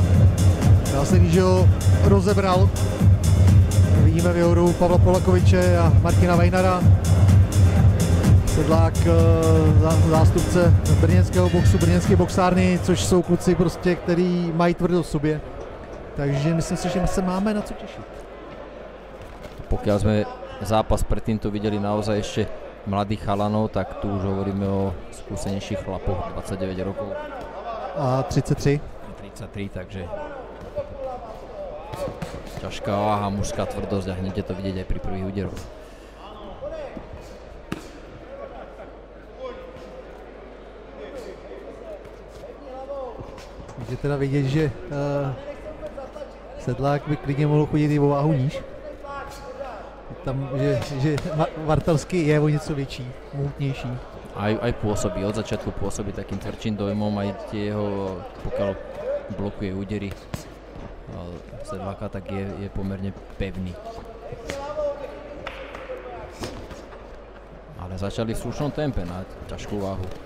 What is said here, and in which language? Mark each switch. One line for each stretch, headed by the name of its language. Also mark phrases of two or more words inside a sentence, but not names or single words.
Czech: Dá se říct, že ho rozebral. Vidíme v jeho hru Pavla Polakoviče a Martina Vajnara. Sedlák, zástupce brněnského boxu, brněnské boxárny, což jsou kluci prostě, který mají tvrdost v sobě. Takže myslím si, že se máme na co těšit.
Slovak: Pokiaľ sme zápas predtým tu videli naozaj ešte mladých chalanov, tak tu už hovoríme o skúsenejších chlapoch, 29 rokov. A 33. 33, takže ťažká váha, mužská tvrdosť a hneď je to vidieť aj pri prvých úderoch.
Czech: Je teda vidět, že Sedlák by klidně mohl chodit i o váhu níž. Tam, že Vartalský je o něco větší, mohutnější.
Slovak: Aj pôsobí, od začiatku pôsobí takým tvrdším dojmom, aj tie jeho, pokiaľ blokuje údery Sedláka, tak je pomerne pevný. Ale začali v slušnom tempe na ťažkú váhu.